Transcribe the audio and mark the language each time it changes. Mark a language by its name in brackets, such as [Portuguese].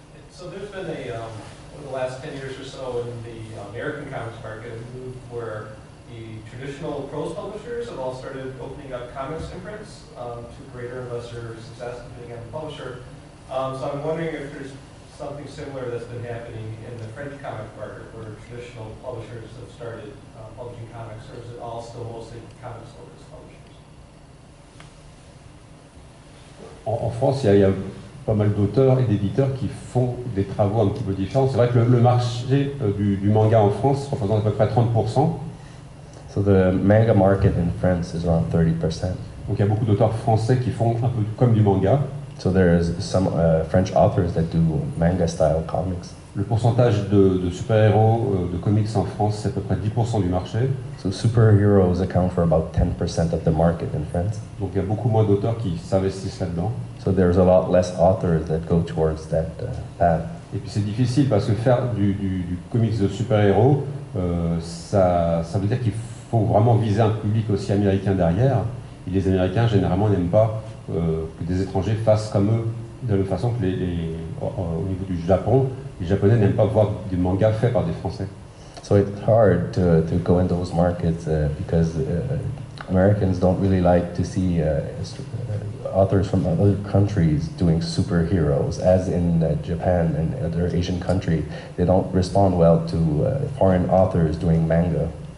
[English] So there's been over the last 10 years or so in the American comics market, a move where the traditional prose publishers have all started opening up comics imprints to greater and lesser success depending on the publisher. So I'm wondering if there's something similar that's been happening in the French comic market where traditional publishers have started publishing comics, or is it all still mostly comics-focused publishers? [French] En France, il y a pas mal d'auteurs et d'éditeurs qui font des travaux un petit peu différents. C'est vrai que le marché du manga en France représente à peu près 30%. [English] So the manga market in France is around 30%. [French] Donc il y a beaucoup d'auteurs français qui font un peu comme du manga. [English] So there's some French authors that do manga-style comics. [French] Le pourcentage de super-héros, de comics en France, c'est à peu près 10% du marché. [English] So superheroes account for about 10% of the market in France. [French] Donc il y a beaucoup moins d'auteurs qui s'investissent là-dedans. [English] So there's a lot less authors that go towards that path. [French] Et puis c'est difficile parce que faire du comics de super-héros, ça veut dire qu'il faut vraiment viser un public aussi américain derrière. Et les Américains, généralement, n'aiment pas que des étrangers fassent comme eux, de la même façon que au niveau du Japon, les Japonais n'aiment pas voir des mangas faits par des Français. [English] So it's hard to go in those markets because Americans don't really like to see authors from other countries doing superheroes. As in Japan and other Asian countries, they don't respond well to foreign authors doing manga.